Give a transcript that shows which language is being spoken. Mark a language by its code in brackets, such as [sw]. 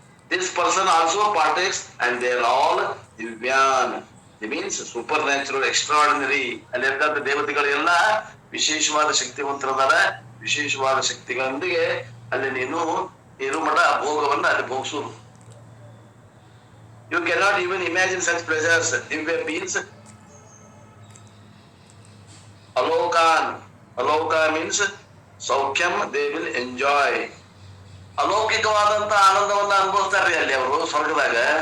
[en] This person also partakes and they are all divyan. It means supernatural, extraordinary. [kn] ಅಲ್ಲಿ ಇರ್ತಕ್ಕಂಥ ದೇವತೆಗಳು ಎಲ್ಲ ವಿಶೇಷವಾದ ಶಕ್ತಿವಂತರದಾರ. ವಿಶೇಷವಾದ ಶಕ್ತಿಗಳೊಂದಿಗೆ ಅಲ್ಲಿ ನೀನು ಇರು ಮಠ ಭೋಗವನ್ನ ಅಲ್ಲಿ ಭೋಗಿಸುವುದು. [en] You cannot even imagine such pleasures. Divya means alokan. Aloka means ಸೌಖ್ಯಂ, they will enjoy. [kn] ಅಲೌಕಿಕವಾದಂತ ಆನಂದವನ್ನ ಅನುಭವಿಸ್ತಾರ್ರಿ ಅಲ್ಲಿ ಅವರು ಸ್ವರ್ಗದಾಗ.